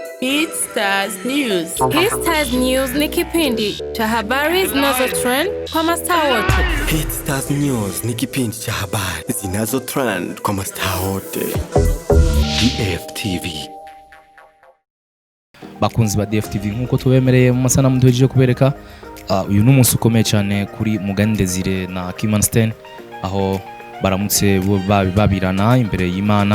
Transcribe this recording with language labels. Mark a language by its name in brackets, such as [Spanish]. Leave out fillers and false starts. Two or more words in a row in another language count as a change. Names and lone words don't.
[Swahili] Hit Stars News. Hit Stars News ni kipindi cha habari zinazo trend kwa mastaa wote. Hit Stars News ni kipindi cha habari zinazo trend kwa mastaa wote. [Rundi] DFTV. Bakunzi ba DFTV nkuko tubemereye mu masanamu duhejeje kubereka uyu n'umunsi ukomeye cyane kuri Mugani Desire na Kimanstein aho baramutse babirana imbere y'Imana.